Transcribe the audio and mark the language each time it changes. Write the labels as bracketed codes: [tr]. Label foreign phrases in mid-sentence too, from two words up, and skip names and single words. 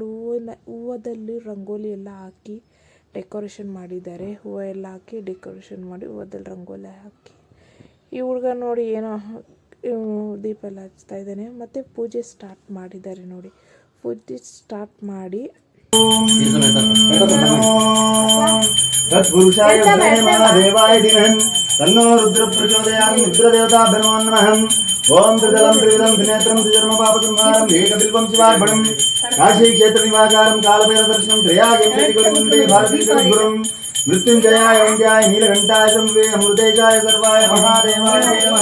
[kn] ಹೂವದಲ್ಲಿ ರಂಗೋಲಿ ಎಲ್ಲ ಹಾಕಿ ಡೆಕೋರೇಷನ್ ಮಾಡಿದ್ದಾರೆ. ಹೂವು ಎಲ್ಲ ಹಾಕಿ ಡೆಕೋರೇಷನ್ ಮಾಡಿ ಹೂವದಲ್ಲಿ ರಂಗೋಲಿ ಹಾಕಿ, ಈ ಹುಡುಗ ನೋಡಿ ಏನೋ ದೀಪ ಎಲ್ಲ ಹಚ್ತಾ ಇದ್ದಾನೆ. ಮತ್ತು ಪೂಜೆ ಸ್ಟಾರ್ಟ್ ಮಾಡಿದ್ದಾರೆ ನೋಡಿ. ಪೂಜೆ ಸ್ಟಾರ್ಟ್ ಮಾಡಿ [sa] तत्पुरुषाय महादेवाय धीमहि तन्नो रुद्र प्रचोदयात् रुद्रदेवताभ्यो नमः। ओम त्रिदलं त्रिविधं त्रिनेत्रं त्रिजन्मपापसंहारं एकबिल्वं शिवार्पणं काशी क्षेत्रनिवासारं कालभैरवदर्शनं त्रयागं प्रतिगुरुवन्दे भारतीगुरुं मृत्युञ्जयाय वन्द्याय नीलकण्ठाय शम्भवे अमृतेशाय सर्वाय महादेवाय नमः।